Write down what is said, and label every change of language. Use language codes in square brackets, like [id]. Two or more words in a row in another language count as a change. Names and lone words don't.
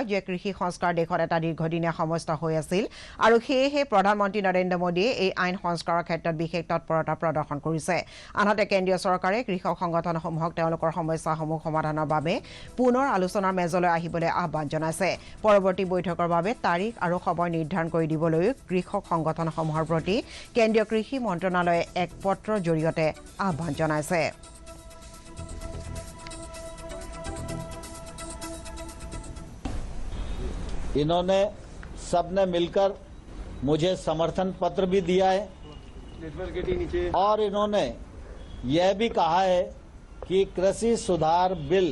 [as] যে কৃষি সংস্কাৰ দেশত এটা দীৰ্ঘদিনীয়া সমস্যা হৈ আছিল আৰু সেয়েহে প্ৰধানমন্ত্ৰী নৰেন্দ্ৰ মোদীয়ে এই আইন সংস্কাৰৰ ক্ষেত্ৰত বিশেষ তৎপৰতা প্ৰদৰ্শন কৰিছে আনহাতে কেন্দ্ৰীয় চৰকাৰে কৃষক সংগঠনসমূহক তেওঁলোকৰ সমস্যাসমূহ সমাধানৰ বাবে পুনৰ আলোচনাৰ মেজলৈ আহিবলৈ আহ্বান জনাইছে পৰৱৰ্তী বৈঠকৰ বাবে তাৰিখ আৰু সময় নিৰ্ধাৰণ কৰি দিবলৈ কৃষক সংগঠনসমূহৰ প্ৰতি কেন্দ্ৰীয় কৃষি মন্ত্ৰণালয়ে এক পত্ৰৰ জৰিয়তে আহ্বান জনাইছে [hi] इन्होंने सबने मिलकर मुझे समर्थन पत्र भी दिया है और इन्होंने यह भी कहा है कि कृषि सुधार बिल